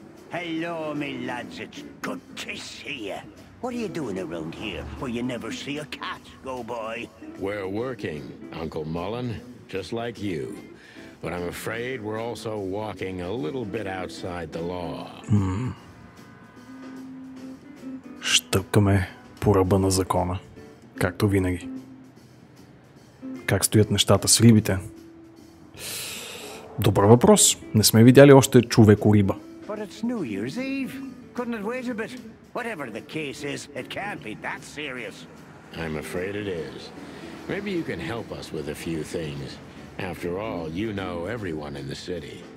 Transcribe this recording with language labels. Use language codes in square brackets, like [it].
[en] Hello, me lads. It's good to see you. What are you doing around here where you never see a cat go by? We're working, Uncle Mullen, just like you. But I'm afraid we're also walking a little bit outside the law. [bg] Щъпкаме по ръба на закона. Както винаги. Как стоят нещата с рибите? Добър въпрос. Не сме видяли още човеко-риба. [en] But it's New Year's Eve. Couldn't it wait a bit? Whatever the case is, it can't be that serious. I'm afraid it is. Maybe you can help us with a few things. After all, you know everyone in the city.